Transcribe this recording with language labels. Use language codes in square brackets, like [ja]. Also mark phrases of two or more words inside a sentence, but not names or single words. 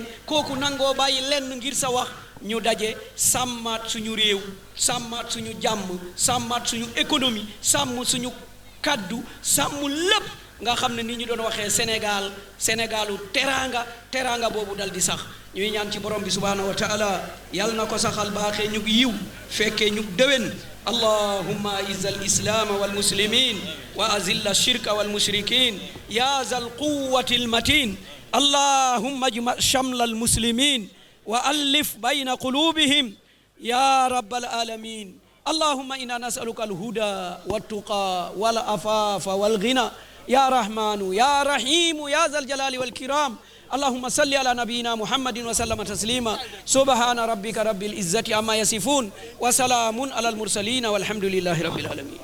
[wo] kooku nangoo bàyyi lenn ngir sa wax ñu daje sàmmaat suñu réew sàmmaat suñu jàmm sàmmaat suñu économie sàmm suñu kaddu sàmm lépp nga xam ne ni ñu doon waxee Sénégalu teraanga boobu dal di sax ñuy ñaan ci borom bi [ar] سبحانه وتعالى [wo] yal na ko saxal baaxee ñu yiw fekkee ñu déwén [ar] اللهم أعز الإسلام والمسلمين وأذل الشرك والمشركين يا ذا القوة المتين اللهم اجمع شمل المسلمين وألف بين قلوبهم يا رب العالمين اللهم إنا نسألك الهدى والتقى والعفاف والغنى يا رحمن يا رحيم يا ذا الجلال والكرام اللهم صل على نبينا محمد وسلم تسليما سبحان ربك رب العزة عما يصفون وسلام على المرسلين والحمد لله رب العالمين